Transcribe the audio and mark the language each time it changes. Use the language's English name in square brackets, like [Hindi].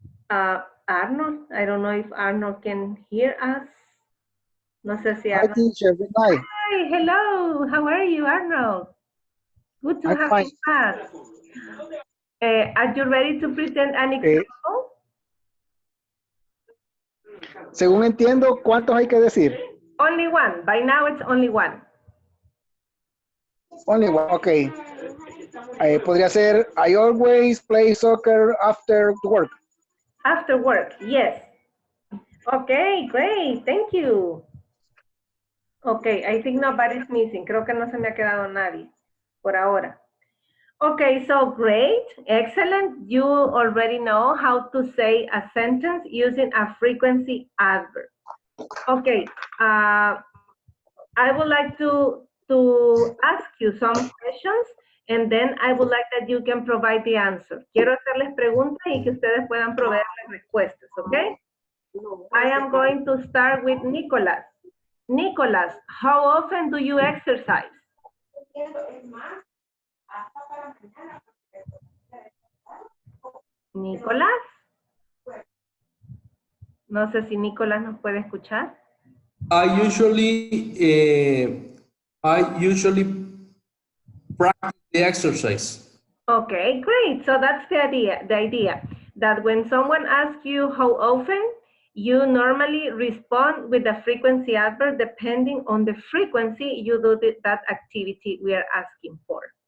[English] Arnold, I don't know if Arnold can hear us. [Spanish] No sé si [English] Hi, Arnold. teacher. Good night. Hi, hello. How are you, Arnold? Good to I'm have fine. you back. Are you ready to present an example? [Spanish] Según entiendo, ¿cuántos hay que decir? [English] Only one. By now, it's only one. Only one. Okay. [Spanish] Podría ser, [English] I always play soccer after work. After work, yes. Okay, great. Thank you. Okay, I think nobody's missing. [Spanish] Creo que no se me ha quedado nadie por ahora. [English] Okay, so great, excellent. You already know how to say a sentence using a frequency adverb. Okay, I would like to ask you some questions and then I would like that you can provide the answer. [Spanish] Quiero hacerles preguntas y que ustedes puedan proveer las respuestas, okay? [English] I am going to start with Nicholas. Nicholas, how often do you exercise? [Spanish] Nicolás. No sé si Nicolás nos puede escuchar. [English] I usually practice the exercise. Okay, great. So that's the idea that when someone asks you how often, you normally respond with the frequency adverb depending on the frequency you do that activity we are asking for.